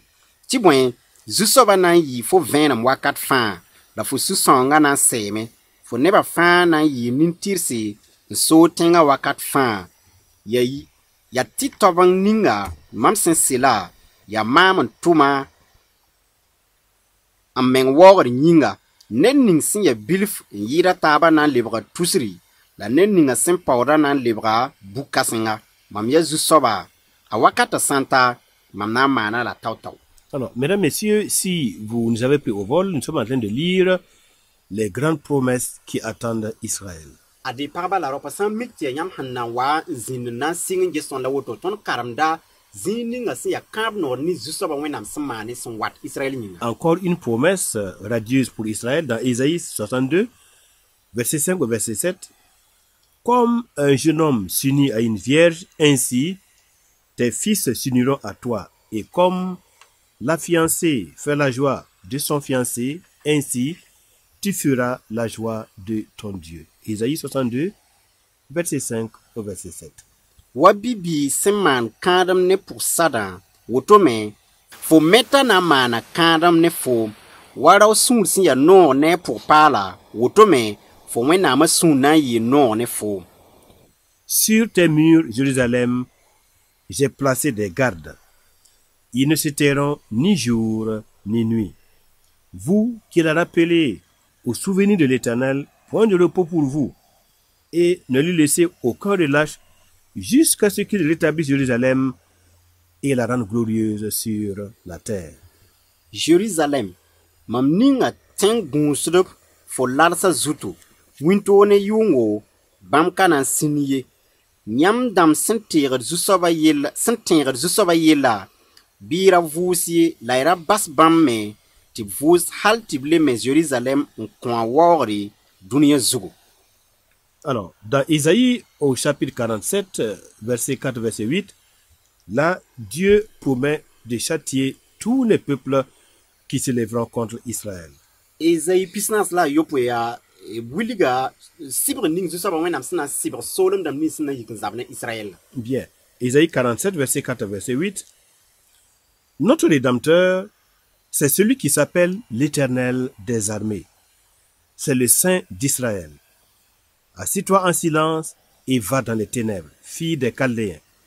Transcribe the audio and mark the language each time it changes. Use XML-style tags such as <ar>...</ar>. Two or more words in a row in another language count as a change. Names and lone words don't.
<mos>Tibwen, zusoba nan yi fo vena wakat fan, la fo susonga nan seme, fo neba fãa na n yɩɩm nin-tɩrse n soog tẽngã wakat fãa ya tɩ tɔb n ninga mam sẽn sela ya maam n tʋma n meng waoogd yĩnga ned ning sẽn ya bilf n yɩɩda taaba na n lebga tusri la ned ninga sẽn paooda na n lebga bu-kãsenga mam ya zu-soaba a wakata sãnta mam na n maana la tao-tao.</mos> <fr>Alors, mesdames, messieurs, si vous nous avez pris au vol, nous sommes en train de lire les grandes promesses qui attendent Israël.</fr> <mos>Ade pagba la ropa sãn mik tɩ ya yãmb sẽn na n wa n zĩnd n na n sɩng n ges sõnda woto tõnd karemda zĩig ninga sẽn ya kãab noor ne zu-soaba wẽnnaam sẽn maane sẽn wat Israël yĩnga.</mos> <fr>Encore une promesse radieuse pour Israël dans Ésaïe 62, verset 5 au verset 7. Comme un jeune homme s'unit à une vierge, ainsi tes fils s'uniront à toi. Et comme la fiancée fait la joie de son fiancé, ainsi tu feras la joie de ton Dieu. Ésaïe 62, verset 5 au verset 7.</fr> <mos>Wa bibi sẽn maan kãadem ne pʋg-sadã woto me fo meta na n maana kãadem ne fo wa rao sũur sẽn ya noog ne a pʋg-paala woto me fo wẽnnaamã sũur na n yɩɩ noog ne fo.</mos> <fr>Sur tes murs, Jérusalem, j'ai placé des gardes. Ils ne se tairont ni jour ni nuit. Vous qui la rappelez au souvenir de l'Éternel, point de repos pour vous, et ne lui laissez aucun relâche jusqu'à ce qu'il rétablisse Jérusalem et la rende glorieuse sur la terre. Jérusalem,</fr> <mos>mam ninga tẽng gũusdb fo ladsa zutu, wĩntoog ne yʋngo bãmb ka na n sĩnd ye. Yãmb dãmb sẽn tẽegd zu-soaba yella, bɩ y ra vʋʋs ye la y ra bas bãmb me tɩ b vʋʋs hal tɩ b le me Jérusalem n kõ a waoogre dũniyã zugu.</mos> <fr>Alors, dans Isaïe au chapitre 47, verset 4, verset 8, là, Dieu promet de châtier tous les peuples qui se lèveront contre Israël.</fr> <mos>Ezaï pisnas la yopo ya wilga sibr ning zu-soaba wẽnnaam sẽn na n sɩbg soolem dãmb nins sẽn na yik n zab ne Israël.</mos> <fr>Bien. Isaïe 47, verset 4, verset 8. Notre Rédempteur, c'est celui qui s'appelle l'Éternel des armées. C'est le Saint d'Israël. Assis-toi en silence et va dans les ténèbres, fille des Chaldéens.</fr>